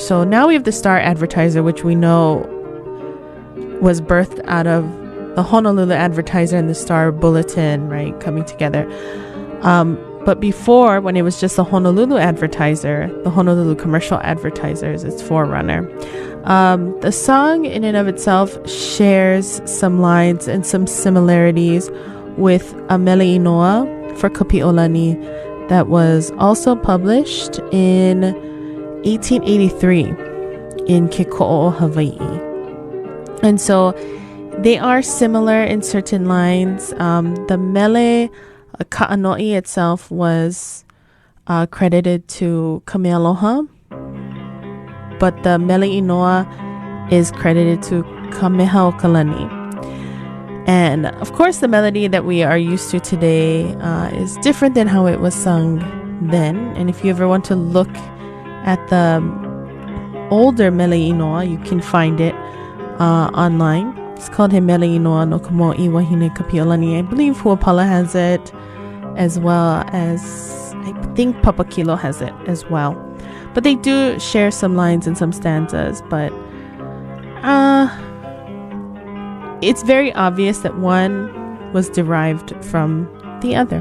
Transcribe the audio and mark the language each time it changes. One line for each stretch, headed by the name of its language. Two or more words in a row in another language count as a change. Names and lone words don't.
English: So now we have the Star Advertiser, which we know was birthed out of the Honolulu Advertiser and the Star Bulletin, right, coming together. But before, when it was just the Honolulu advertiser, the Honolulu commercial advertiser is its forerunner. The song in and of itself shares some lines and some similarities with a
Hawaiian: mele inoa
English: for Kapi'olani that was also published in 1883 in Keko'o, Hawaii. And so they are similar in certain lines. The
Hawaiian: mele ka'anoi
English: itself was credited to Kamealoha, but the
Hawaiian: mele inoa
English: is credited to Kamehaokalani. And of course, the melody that we are used to today is different than how it was sung then. And if you ever want to look at the older
Hawaiian: mele inoa,
English: you can find it online. It's called He Mele Inoa no Kamo'i Wahine Kapi'olani. I believe Huapala has it, as well as I think Papakilo has it as well. But they do share some lines and some stanzas, but it's very obvious that one was derived from the other.